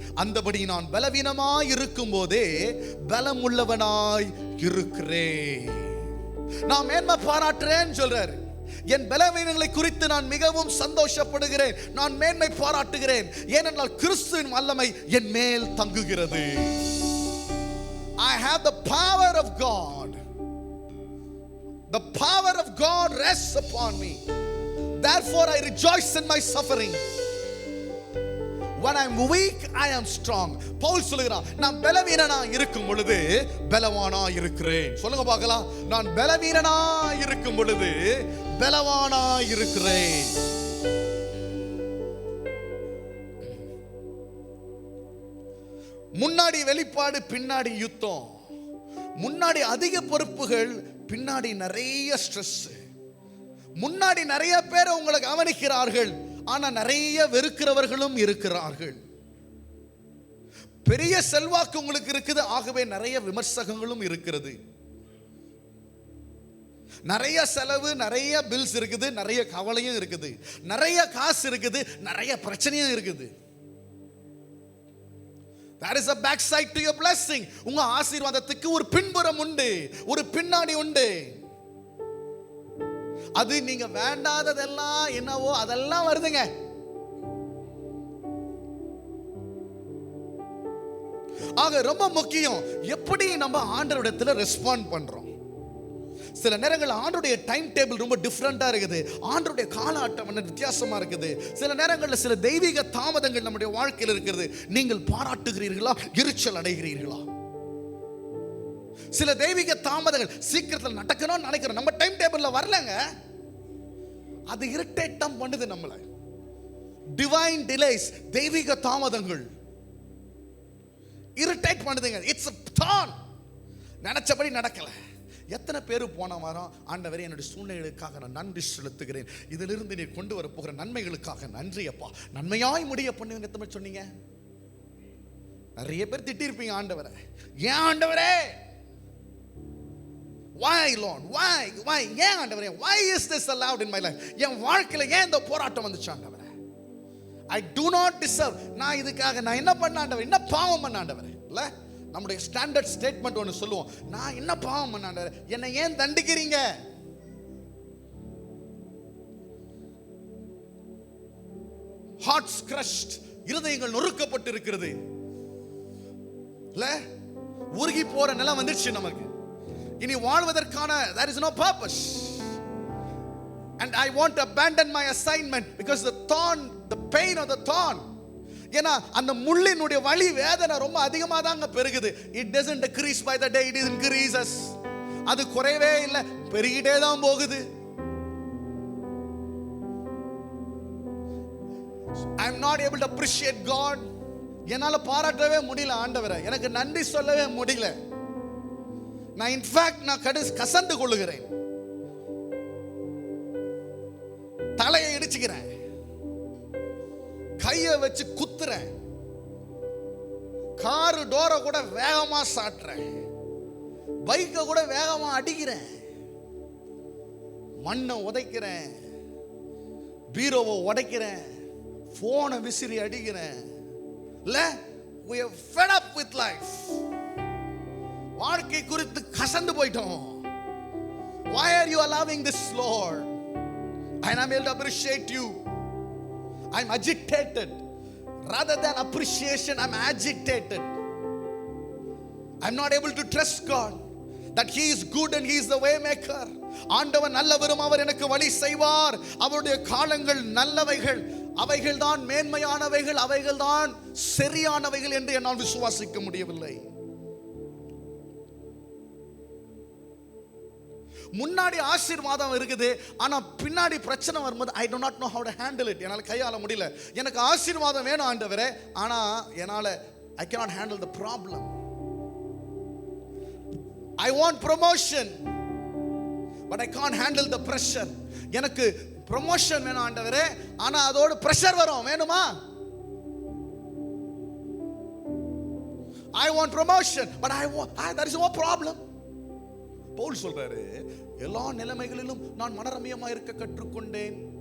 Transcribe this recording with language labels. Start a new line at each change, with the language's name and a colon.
Tamil: அந்தபடி நான் பலவீனமாய் இருக்கும் போதே பலம் உள்ளவனாய் இருக்கிறேன். நான் மேன்மை பாராட்டுறேன் சொல்றாரு. என் பலவீனங்களை குறித்து நான் மிகவும் சந்தோஷப்படுகிறேன், நான் மேன்மை பாராட்டுகிறேன். ஏனென்றால் கிறிஸ்துவின் வல்லமை என் மேல் தங்குகிறது.
English: I have the power of God. The power of God rests upon me. Therefore I rejoice in my suffering. When I'm weak, I am strong.
Tamil: Pavul சொல்கிறார், நான் பலவீனனா இருக்கும் பொழுது பலவானா இருக்கிறேன். சொல்லுங்க பார்க்கலாம், நான் பலவீனனா இருக்கும் பொழுது பலவானா இருக்கிறேன். முன்னாடி வெளிப்பாடு, பின்னாடி யுத்தம். முன்னாடி அதிக பொறுப்புகள், பின்னாடி நிறைய ஸ்ட்ரெஸ். முன்னாடி நிறைய பேர் உங்களை கவனிக்கிறார்கள், ஆனா நிறைய வெறுக்கிறவர்களும் இருக்கிறார்கள். பெரிய செல்வாக்கு உங்களுக்கு இருக்குது, ஆகவே நிறைய விமர்சகங்களும் இருக்கிறது. நிறைய செலவு, நிறைய பில்ஸ் இருக்குது, நிறைய கவலையும் இருக்குது, நிறைய காசு இருக்குது, நிறைய பிரச்சனையும் இருக்குது.
English: That is a backside to your blessing.
Tamil: உங்க ஆசீர்வாதத்துக்கு ஒரு பின்புறம் உண்டு, ஒரு பின்னாடி உண்டு. அது நீங்க வேண்டாததெல்லாம் என்னவோ அதெல்லாம் வருதுங்க. ஆக ரொம்ப முக்கியம் எப்படி நம்ம ஆண்டவரிடத்துல ரெஸ்பாண்ட் பண்றோம். சில நேரங்கள் ஆண்டவருடைய டைம் டேபிள் ரொம்ப டிஃப்ரெண்டா இருக்குது. ஆண்டவருடைய கால அட்டவணை வித்தியாசமா இருக்குது. சில நேரங்களில் சில தெய்வீக தாமதங்கள் நம்முடைய வாழ்க்கையில் இருக்கிறது. நீங்கள் பாராட்டுகிறீர்களா, எரிச்சல் அடைகிறீர்களா? சில தெய்வீக தாமதங்கள் சீக்கிரத்தில் நடக்கணும்னு நினைக்கிறோம், நம்ம டைம் டேபிள்ல வரலங்க, அது இரிட்டேட் தான் பண்ணுது நம்மளை. டிவைன் டிலேஸ், தெய்வீக தாமதங்கள் இரிட்டேட் பண்ணுதுங்க. இட்ஸ் தான் நினைச்சபடி நடக்கல. எத்தனை பேர் போன வாரம் ஆண்டவரே என்னுடைய சூழ்நிலைகளுக்காக நான் நன்றி செலுத்துகிறேன், இதிலிருந்து நீ கொண்டு வர போகிற நன்மைகளுக்காக நன்றி அப்பா, நன்மையாய் முடிய பண்ணுவீங்க எத்தனை சொன்னீங்க? நிறைய பேர் திட்டிருப்பீங்க ஆண்டவரை. ஏன் ஆண்டவரே,
English: why Lord, why ஏன் ஆண்டவரே, why is this allowed in my life?
Tamil: என் வாழ்க்கையில ஏன் இந்த போராட்டம் வந்துச்சு ஆண்டவரே?
English: I do not deserve.
Tamil: நான் இதுக்காக நான் என்ன பண்ண ஆண்டவரே, என்ன பாவம் பண்ண ஆண்டவரே? இல்ல நம்முடைய ஸ்டாண்டர்ட் ஸ்டேட்மெண்ட் ஒன்று சொல்லுவோம், நான் என்ன பாவம் பண்ண ஆண்டவரே, என்னை ஏன் தண்டிக்கிறீங்க? ஹார்ட்ஸ் crushed, இருதயங்கள் நொறுக்கப்பட்டு இருக்கிறது. இல்ல உருகி போற நிலம் வந்துருச்சு நமக்கு. இனி வாழ்வதற்கான
English: there is no purpose. And I want to abandon my assignment because the thorn, the pain of the thorn,
Tamil: ஏன்னா அந்த முள்ளினுடைய வலி வேதனை ரொம்ப அதிகமாக தாங்க பெருகுது.
English: It doesn't decrease by the day, it increases.
Tamil: அது குறையவே இல்லை, பெருகிட்டே தான் போகுது.
English: I am not able to appreciate God.
Tamil: என்னால பாராட்டவே முடியல ஆண்டவரை, எனக்கு நன்றி சொல்லவே முடியல. நான் இன்ஃபேக்ட் நான் கசந்து கொள்ளுகிறேன், தலையை இடிச்சுக்கிறேன், கையை வச்சு குத்துறேன், காரு டோரை கூட வேகமா சாட்டுறேன், பைக்கை கூட வேகமா அடிக்கிறேன், மண்ணை உதைக்கிறேன், பீரோவை உடைக்கிறேன், போனை விசிறி அடிக்கிறேன். இல்ல
English: we are fed up with life.
Tamil: வாழ்க்கை குறித்து கசந்து போயிட்டோம்.
English: Why are you allowing this, Lord? I am able to appreciate you. I am agitated. Rather than appreciation, I am agitated. I am not able to trust God that He is good and He is the way maker.
Tamil: ஆண்டவர் நல்லவரும், அவர் எனக்கு வழி செய்வார், அவருடைய காலங்கள் நல்லவைகள், அவைகள் தான் மேன்மையானவைகள், அவைகள் தான் சரியானவைகள் என்று என்னால் விசுவாசிக்க முடியவில்லை. முன்னாடி ஆசீர்வாதம் இருக்குது, ஆனா பின்னாடி பிரச்சனை வரும்போது
English: I do not know how to handle it.
Tamil: என்னால கையாள முடியல. எனக்கு ஆசீர்வாதம் வேணும் ஆண்டவரே, ஆனா என்னால
English: I cannot handle the problem. I want promotion but I can't handle the pressure.
Tamil: எனக்கு ப்ரமோஷன் வேணும் ஆண்டவரே, ஆனா அதோட பிரஷர் வரும், வேணுமா?
English: I want promotion but there is no problem.
Tamil: Pavul சொல்றாரு, எல்லா நிலைமைகளிலும் நான் மனரமியமா இருக்க கற்றுக்கொண்டேன்.